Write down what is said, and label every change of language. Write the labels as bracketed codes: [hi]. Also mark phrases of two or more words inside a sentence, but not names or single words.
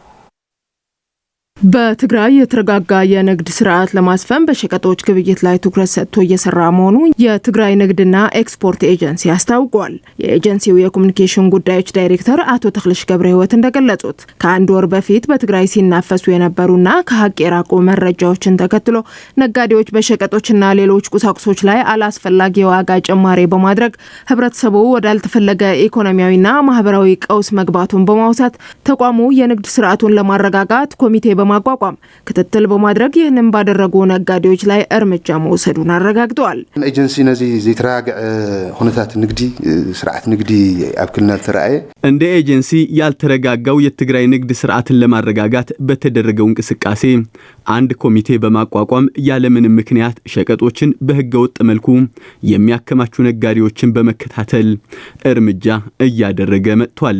[am] በትግራይ የተረጋጋ የንግድ ስርዓት ለማስፈን በሸቀጦች ግብይት ላይ ትኩረት ሰጥቶ እየሰራ መሆኑ የትግራይ ንግድና ኤክስፖርት ኤጀንሲ አስታውቋል። የኤጀንሲው የኮሙኒኬሽን ጉዳዮች ዳይሬክተር አቶ ተክልሽ ገብረ ህይወት እንደገለጹት ከአንድ ወር በፊት በትግራይ ሲናፈሱ የነበሩና ከሀቅ የራቁ መረጃዎችን ተከትሎ ነጋዴዎች በሸቀጦችና ሌሎች ቁሳቁሶች ላይ አላስፈላጊ የዋጋ ጭማሪ በማድረግ ህብረተሰቡ ወዳልተፈለገ ኢኮኖሚያዊና ማህበራዊ ቀውስ መግባቱን በማውሳት ተቋሙ የንግድ ስርዓቱን ለማረጋጋት ኮሚቴ በማቋቋም ክትትል በማድረግ ይህንን ባደረጉ ነጋዴዎች ላይ እርምጃ መውሰዱን አረጋግጠዋል። [ti] ኤጀንሲ ነዚ ዘይተረጋግዕ ሁነታት ንግዲ ስርዓት ንግዲ አብክልና ተራአየ [am] እንደ ኤጀንሲ ያልተረጋጋው የትግራይ ንግድ ስርዓትን ለማረጋጋት በተደረገው እንቅስቃሴ አንድ ኮሚቴ በማቋቋም ያለምንም ምክንያት ሸቀጦችን በህገወጥ መልኩ የሚያከማቹ ነጋዴዎችን በመከታተል እርምጃ እያደረገ መጥቷል።